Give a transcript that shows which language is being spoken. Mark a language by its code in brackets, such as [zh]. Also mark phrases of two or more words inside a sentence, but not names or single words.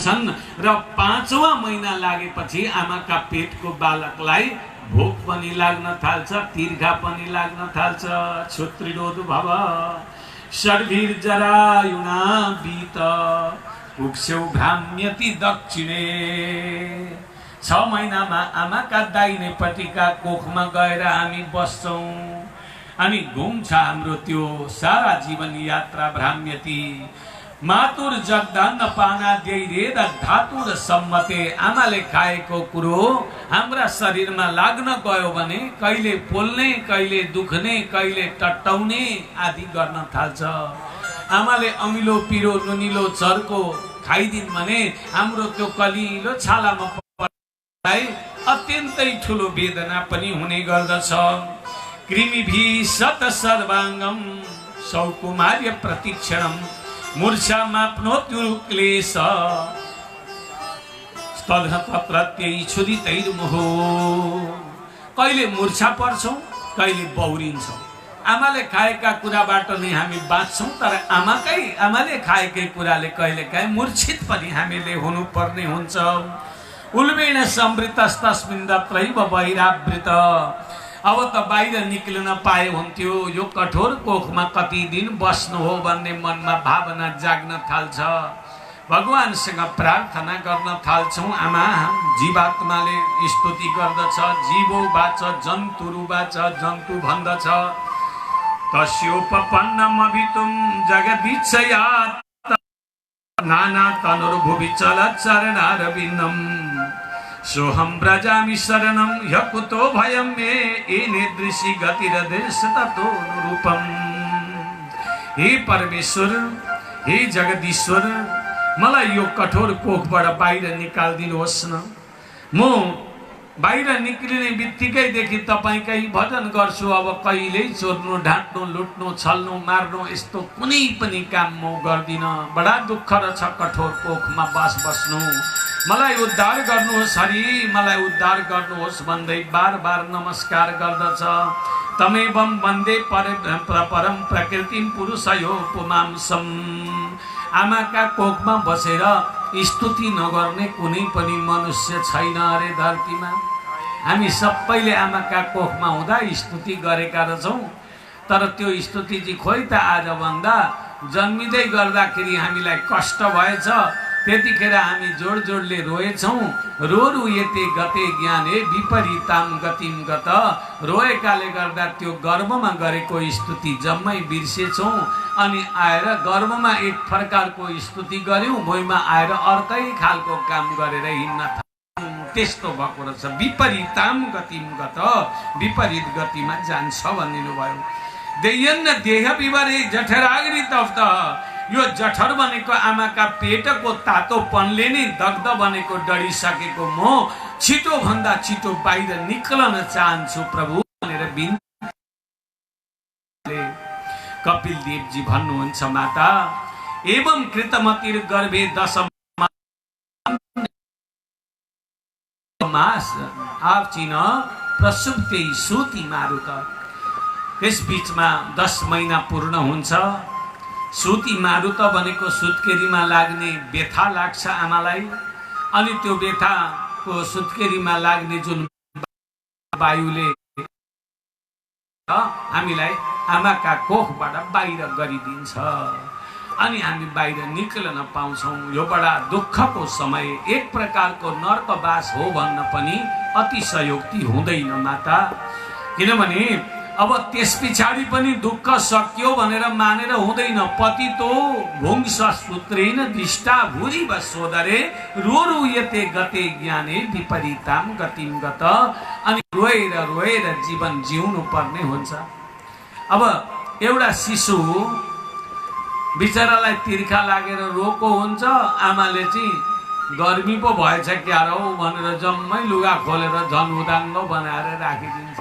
[ne] छन् र 5वां महिना लागेपछि आमाका पेटको बालकलाई भोक पनि लाग्न थाल्छ, तिर्खा पनि लाग्न थाल्छ। [sa] क्षत्रिरोध भव शर्भिर्जरायुणा बीत कुक्षौ भ्राम्यति दक्षिणे। [ne] 6 महिनामा आमाका दाहिनेपट्टिका कोखमा गएर हामी बस्छौँ अनि घुम्छ हाम्रो त्यो सारा जीवन यात्रा। [sa] भ्राम्यति मातुर जगदान्न पानाद्यैरेद धातुर सम्मते। [ne] आमाले खाएको कुरो हाम्रा शरीरमा लाग्न गयो भने कहिले पोल्ने, कहिले दुख्ने, कहिले टट्टाउने आदि गर्न थाल्छ। आमाले अमिलो पिरो नुनिलो चर्को खाइदिन् भने हाम्रो त्यो कलिलो छालामा अत्यन्तै ठुलो वेदना पनि हुने गर्दछ। [sa] कृमिभि शत सर्वाङ्गम सौकुमार्य प्रतिक्षणम मूर्छा माप्नोत्यु क्लेश तत्रत्यै छुरितैर्मुहो। [ne] कहिले मूर्छा पर्छौँ, कहिले बौरिन्छौँ। आमाले खाएका कुराबाट नै हामी बाँच्छौँ, तर आमाले खाएकै कुराले कहिलेकाहीँ मूर्छित पनि हामीले हुनुपर्ने हुन्छ। [sa] उल्बेण समृतस्तस्मिन् तत्रैव बहिरावृत। [ne] अब त बाहिर निक्लिन पाए हुन्थ्यो, यो कठोर कोखमा कति दिन बस्नु हो भन्ने मनमा भावना जाग्न थाल्छ। भगवानसँग प्रार्थना गर्न थाल्छौँ। आमा जीवात्माले स्तुति गर्दछ, [sa] जीवो बाच जन्तुरु बाच, जन्तु भन्दछ तस्योपपन्नमभितुं जगदीच्छयात् नाना तनुर्भुवि चलच्चरणारविन्दम् सोहम व्रजामि शरणं ह्यकुतो भयं मे एनेदृशि गतिरदृशततोनुरूपम्। [ne] हे परमेश्वर, हे जगदीश्वर, मलाई यो कठोर कोखबाट बाहिर निकालिदिनुहोस् न। म बाहिर निक्लिने बित्तिकैदेखि तपाईँकै भजन गर्छु। अब कहिल्यै चोर्नु, ढाँट्नु, लुट्नु, छल्नु, मार्नु यस्तो कुनै पनि काम म गर्दिनँ। बडा दुःख रहेछ कठोर कोखमा बस्नु। मलाई उद्धार गर्नुहोस् हरि, मलाई उद्धार गर्नुहोस् भन्दै बार बार नमस्कार गर्दछ। [sa] तमेवं वन्दे परम प्रकृतिं पुरुषयो पुमांसम्। [ne] आमाका कोखमा बसेर स्तुति नगर्ने कुनै पनि मनुष्य छैन अरे धरतीमा। हामी सबैले आमाका कोखमा हुँदा स्तुति गरेका रहेछौँ, तर त्यो स्तुति चाहिँ खोइ त आजभन्दा जन्मिँदै गर्दाखेरि हामीलाई कष्ट भएछ, त्यतिखेर हामी जोड जोडले रोएछौँ। [sa] रोरु यते गते ज्ञाने विपरीताम गतिम गत। [ne] रोएकाले गर्दा त्यो गर्भमा गरेको स्तुति जम्मै बिर्सेछौँ अनि आएर गर्भमा एक प्रकारको स्तुति गऱ्यौँ, भुइँमा आएर अर्कै खालको काम गरेर हिँड्न थाल्यौँ। त्यस्तो भएको रहेछ। [sa] विपरीताम गतिम गत, [ne] विपरीत गतिमा जान्छ भनिदिनु भयो। [sa] देयन्न देह विवरे जठराग्नि तप्त। [ne] यो जठर भनेको आमाका पेटको तातोपनले नै दग्ध बनेको डढिसकेको म छिटो भन्दा छिटो बाहिर निक्लन चाहन्छु प्रभु भनेर बिन्ती। कपिल देवजी भन्नुहुन्छ, [sa] माता एवं कृतमतिर गर्भे 10 मास आवचिन प्रसुप्ते सूति मारुत। [ne] त्यस बीचमा 10 महिना पूर्ण हुन्छ। सुती मारुत भनेको सुत्केरीमा लाग्ने व्यथा लाग्छ आमालाई, अनि त्यो व्यथाको सुत्केरीमा लाग्ने जुन वायुले हामीलाई आमाका कोखबाट बाहिर गरिदिन्छ अनि हामी बाहिर निक्लन पाउँछौँ। यो बडा दुःखको समय, एक प्रकारको नर्कवास हो भन्न पनि अतिशयोक्ति हुँदैन माता। किनभने अब त्यस पछाडि पनि दुःख सकियो भनेर मानेर हुँदैन। [sa] पतितो भुङ्स सूत्रेण दृष्टा भूरिव सोदरे रोरुयते गते ज्ञाने विपरीताम गतिम गत। [ne] अनि रोएर रोएर जीवन जिउनु पर्ने हुन्छ। अब एउटा शिशु बिचरालाई तिर्खा लागेर रोको हुन्छ, आमाले चाहिँ गर्मी पो भएछ क्या हो भनेर जम्मै लुगा खोलेर झन् उदाङ्गो बनाएर राखिदिन्छ।